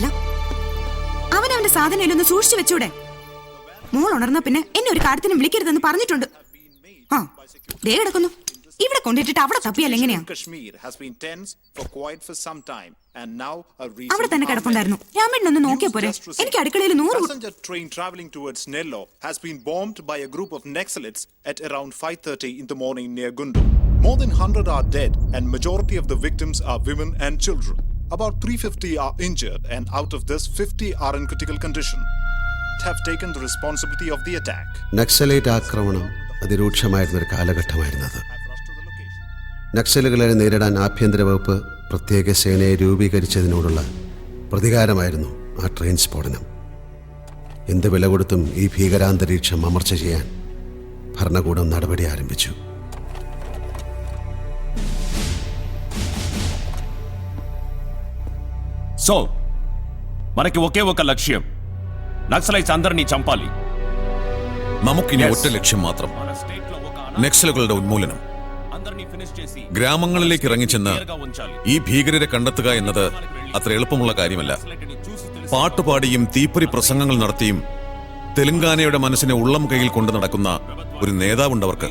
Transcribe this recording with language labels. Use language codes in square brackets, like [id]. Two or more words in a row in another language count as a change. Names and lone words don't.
[ml] അവനവന്റെ സാധനയിലൊന്ന് സൂക്ഷിച്ചു വെച്ചൂടെ? മോൾ ഉണർന്ന പിന്നെ എന്നെ ഒരു കാര്യത്തിനും വിളിക്കരുതെന്ന് പറഞ്ഞിട്ടുണ്ട്. ആ ദേ കിടക്കുന്നു. ഇവിടെ കൊണ്ടിട്ടിട്ട് അവിടെ തപ്പിയാൽ എങ്ങനെയാ? അവിടെ തന്നെ കിടപ്പുണ്ടായിരുന്നു. രാമേട്ടനൊന്ന് നോക്കിയാ പോരെ? എനിക്ക് അടുക്കളയിൽ 100 [en] passenger train traveling towards Nellore has been bombed by a group of Naxalites at around 5:30 in the morning near Guntur. More than 100 are dead and majority of the victims are women and children. About 350 are injured and out of this 50 are in critical condition. Have taken the responsibility of the attack. [ml] നക്സലൈറ്റ് ആക്രമണം അതിരൂക്ഷമായിരുന്നൊരു കാലഘട്ടമായിരുന്നത്. നക്സലുകളെ നേരിടാൻ ആഭ്യന്തര വകുപ്പ് പ്രത്യേക സേനയെ രൂപീകരിച്ചതിനോടുള്ള പ്രതികാരമായിരുന്നു ആ ട്രെയിൻ സ്ഫോടനം. എന്ത് വില കൊടുത്തും ഈ ഭീകരാന്തരീക്ഷം അമർച്ച ചെയ്യാൻ ഭരണകൂടം നടപടി ആരംഭിച്ചു. [te] సో మనకి ఒకే ఒక లక్ష్యం, నక్సలైట్స్ అందరినీ చంపాలి. [ml] നമുക്കിനി ഒറ്റ ലക്ഷ്യം മാത്രം, നക്സലുകളുടെ ഉന്മൂലനം. ഗ്രാമങ്ങളിലേക്ക് ഇറങ്ങിച്ചെന്ന് ഈ ഭീകരരെ കണ്ടെത്തുക എന്നത് അത്ര എളുപ്പമുള്ള കാര്യമല്ല. പാട്ടുപാടിയും തീപ്പൊരി പ്രസംഗങ്ങൾ നടത്തിയും തെലങ്കാനയുടെ മനസ്സിനെ ഉള്ളം കയ്യിൽ കൊണ്ടു നടക്കുന്ന ഒരു നേതാവുണ്ടവർക്ക്.